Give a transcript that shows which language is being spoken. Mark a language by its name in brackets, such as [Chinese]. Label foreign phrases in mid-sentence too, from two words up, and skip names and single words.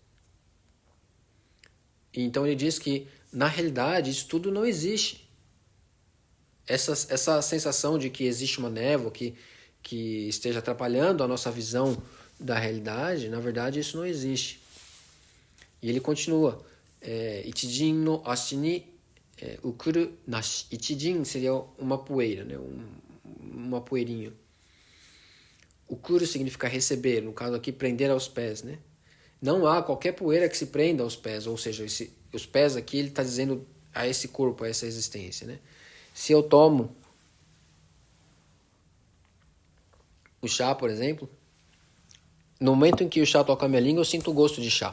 [Portuguese] E então ele diz que, na realidade, isso tudo não existe. Essa sensação de que existe uma névoa que esteja atrapalhando a nossa visão da realidade, na verdade, isso não existe. E ele continua. [Japanese] 一塵の足に受くるなし. [Portuguese] Ichijin seria uma poeira, né? Uma poeirinha. Ukuru significa receber, no caso aqui, prender aos pés, né? Não há qualquer poeira que se prenda aos pés, ou seja, os pés aqui ele está dizendo a esse corpo, a essa existência, né? Se eu tomo o chá, por exemplo, no momento em que o chá toca a minha língua, eu sinto o gosto de chá.